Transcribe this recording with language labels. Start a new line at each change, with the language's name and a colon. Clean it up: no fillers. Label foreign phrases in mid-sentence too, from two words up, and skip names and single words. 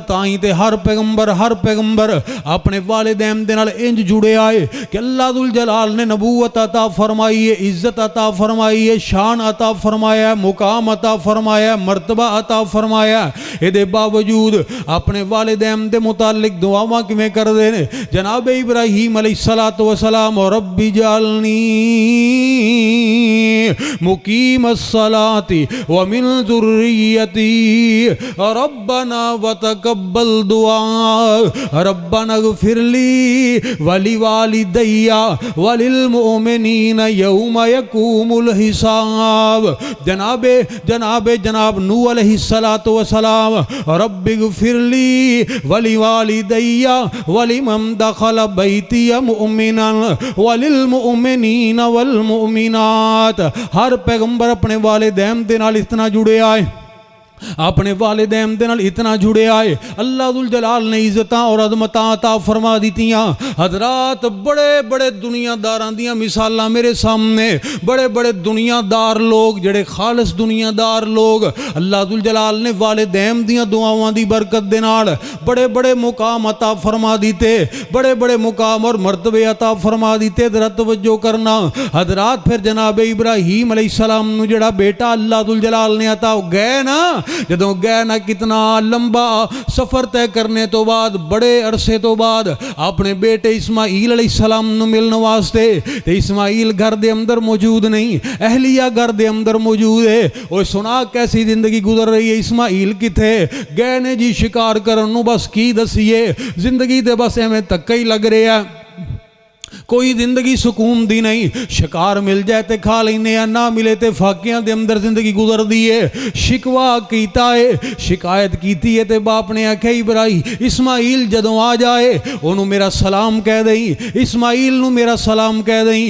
Punjabi: تائی تے ہر پیغمبر اپنے والدین دے نال انج جڑے آئے کہ اللہ ذو الجلال نے نبوت عطا فرمائی ہے، عزت عطا فرمائی ہے، شان عطا فرمایا، مقام عطا فرمایا، مرتبہ عطا فرمایا. ایہدے باوجود اپنے والدین دے متعلق دعاواں کویں کردے نے?
Arabic: جناب إبراهيم عليه الصلاة والسلام، رب اجعلني مقيم الصلاة ومن ذريتي ربنا وتقبل دعاء ربنا اغفر لي ولوالدي وللمؤمنين يوم يقوم الحساب. جناب نوح عليه الصلاة والسلام، رب اغفر لي ولوالدي ولمن دخل بيتي مؤمنا وللمؤمنين والمؤمنات.
Punjabi: ہر پیغمبر اپنے والدین دے نال اتنا جڑے آئے، اپنے والدین دے نال اتنا جڑے آئے. اللہ ذو الجلال نے عزتاں اور عظمتاں عطا فرما دتیاں. حضرات بڑے بڑے دنیاداراں دیاں مثالاں میرے سامنے، بڑے بڑے دنیادار لوک، جیہڑے خالص دنیادار لوک، اللہ ذو الجلال نے والدین دیاں دعاواں دی برکت دے نال بڑے بڑے مقام عطا فرما دتے، بڑے بڑے مقام اور مرتبے عطا فرما دتے. ذرا توجہ کرنا حضرات. فیر جناب ابراہیم علیہ السلام نو جیہڑا بیٹا اللہ ذو الجلال نے عطا گئے نا، جدوں گئے نا کتنا لمبا سفر طے کرنے تو بعد بڑے عرصے تو بعد اپنے بیٹے اسماعیل علیہ السلام نوں ملنے واسطے، تے اسماعیل گھر دے اندر موجود نہیں، اہلیہ گھر دے اندر موجود ہے.
Urdu: اور سنا کیسی زندگی گزر رہی ہے,
Punjabi: اسماعیل کتھے گئے نے جی شکار کرن نوں، بس کی دسیے زندگی تے بس ایویں دھکا ہی لگ رہا ہے، کوئی زندگی سکون دی نہیں. شکار مل جائے تو کھا لینے، نا ملے تو فاقیاں دے اندر زندگی گزرتی ہے. شکوہ کیتا ہے، شکایت کیتی ہے، تو باپ نے آکھیا ابراہیم اسماعیل جدوں آ جائے انہوں نے میرا سلام کہہ دئی، اسماعیل نوں میرا سلام کہہ دئی.